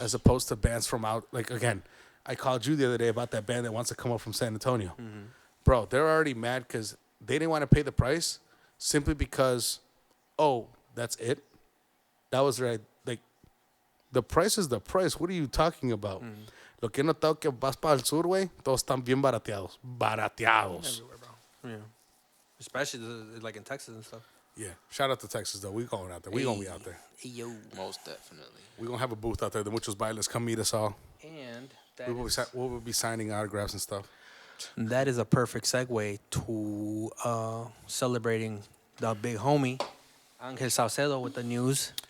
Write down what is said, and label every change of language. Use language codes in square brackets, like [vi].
[en] As opposed to bands from out, like, again, I called you the other day about that band that wants to come up from San Antonio. Bro, they're already mad because they didn't want to pay the price simply because, oh, that's it. That was right. Like, the price is the price. What are you talking about? [es] Lo que he notado que vas para el sur, güey, todos están bien barateados. Barateados. [en] Everywhere, bro. Yeah. Especially like in Texas and stuff. Yeah. Shout out to Texas, though. We going out there. We going to be out there. Yo. Most definitely. We going to have a booth out there. The Muchos Bailes. Come meet us all. And We will be signing autographs and stuff. that is a perfect segue to celebrating the big homie, Angel Saucedo, with the news.